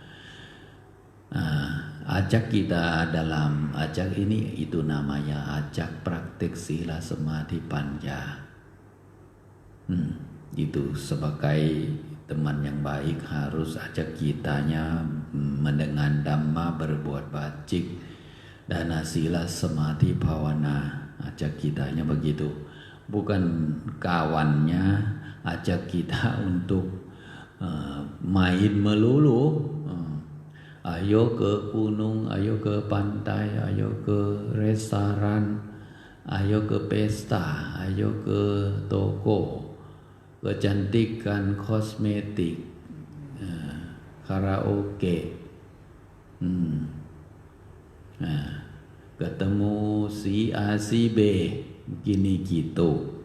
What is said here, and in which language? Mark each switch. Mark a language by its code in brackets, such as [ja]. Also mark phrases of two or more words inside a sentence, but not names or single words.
[id] Ajak kita dalam ajak ini itu namanya ajak praktik [pi] sila samadhi panja. [id] Itu sebagai teman yang baik harus ajak kitanya mendengar dhamma berbuat baik. [pi] Dana sila samadhi bhavana, [id] ajak kitanya begitu. Bukan kawannya ajak kita untuk main melulu. Ayo ke gunung, ayo ke pantai, ayo ke restoran, ayo ke pesta, ayo ke toko, kecantikan, kosmetik, karaoke, ketemu si A si B, gini gitu.